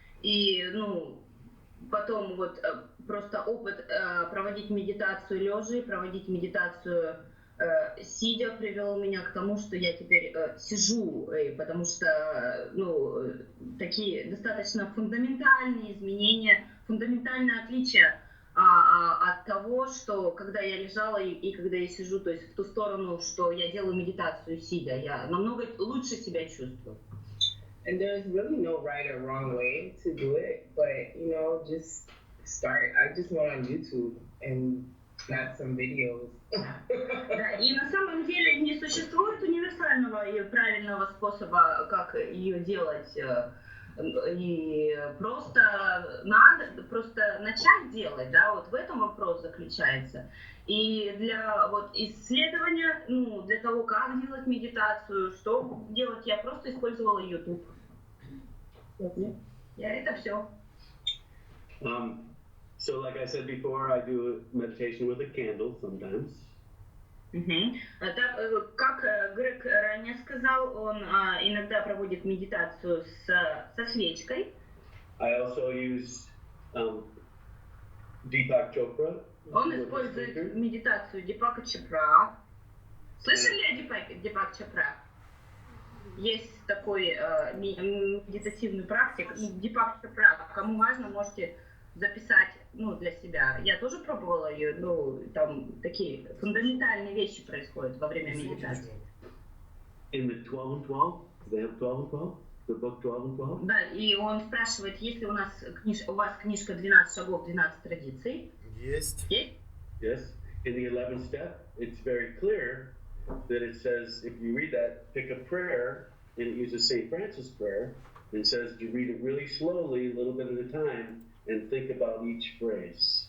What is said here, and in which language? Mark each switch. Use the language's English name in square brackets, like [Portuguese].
[Russian] И, потом просто опыт проводить медитацию лежа и проводить медитацию сидя привел меня к тому, что я теперь сижу, потому что, такие достаточно фундаментальные изменения, фундаментальное отличие от того, что когда я лежала и когда я сижу, то есть в ту сторону, что я делаю медитацию сидя, я намного лучше себя чувствую. [English] And there's really no right or wrong way to do it, but just start. I just went on YouTube and got some videos. [Russian] Да, и на самом деле не существует универсального и правильного способа, как ее делать. И просто надо начать делать, да, в этом вопрос заключается. И для исследования, для того, как делать медитацию, что делать, я просто использовала YouTube. Это все. [English] So like I said before, I do meditation with a candle sometimes. [Russian] Так, как Грег ранее сказал, он иногда проводит медитацию со свечкой. [English] I also use Deepak Chopra. [Russian] Он использует медитацию Дипака Чопра. Слышали о Дипак Чопра? Есть такой медитативный практик. Дипак Чопра. Кому важно, можете записать, для себя. Я тоже пробовала ее, там такие фундаментальные вещи происходят во время медитации. [English] In the 12 and 12? They have 12 and 12? The book 12 and 12? [Russian] Да, и он спрашивает, есть ли у вас книжка 12 шагов, 12 традиций? Есть. Есть? [English] Yes. In the 11th step, it's very clear that it says, if you read that, pick a prayer, and it uses St. Francis' prayer, and says to read it really slowly, a little bit at a time, and think about each phrase.